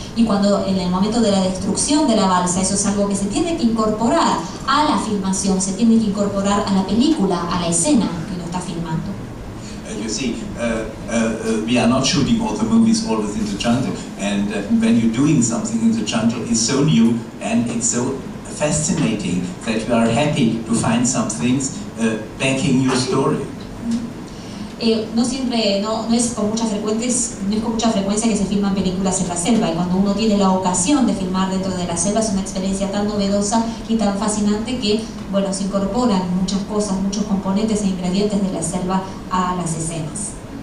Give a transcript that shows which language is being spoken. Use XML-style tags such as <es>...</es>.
<es>Y cuando en el momento de la destrucción de la balsa, eso es algo que se tiene que incorporar a la filmación, se tiene que incorporar a la película, a la escena que lo está filmando.</es> <en>You see, we are not shooting all the movies all within the jungle, and when you're doing something in the jungle, it's so new and it's so fascinating that you are happy to find some things backing your story.</en> <es>No es con mucha frecuencia que se filman películas en la selva, y cuando uno tiene la ocasión de filmar dentro de la selva es una experiencia tan novedosa y tan fascinante que, bueno, se incorporan muchas cosas, muchos componentes e ingredientes de la selva a las escenas.</es>